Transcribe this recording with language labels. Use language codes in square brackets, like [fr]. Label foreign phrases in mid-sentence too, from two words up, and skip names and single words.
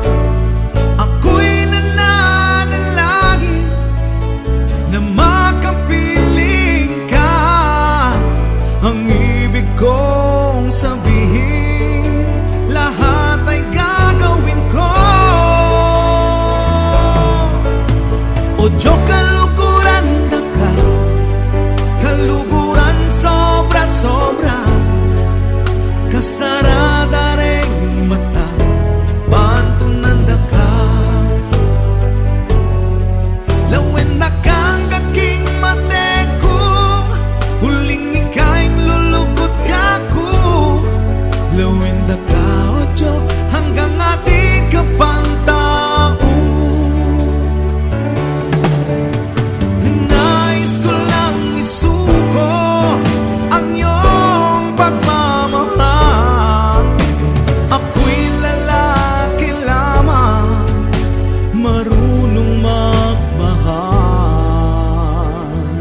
[tl] Ako'y nananalangin na makapiling ka. Ang ibig kong sabihin, lahat ay gagawin ko. [pam] Odyo kaluguran da ka, kaluguran sobra-sobra. Kasarada ring mata, pantunan da ka. Lawen na kang aking mateku, huling ika'y lulugot ka ko. Lawen na ka, otyo, hanggang atin ka pang tao. [tl] Nais ko lang isuko ang iyong pagmamahal. Ako'y lalaki lamang, marunong magmahal.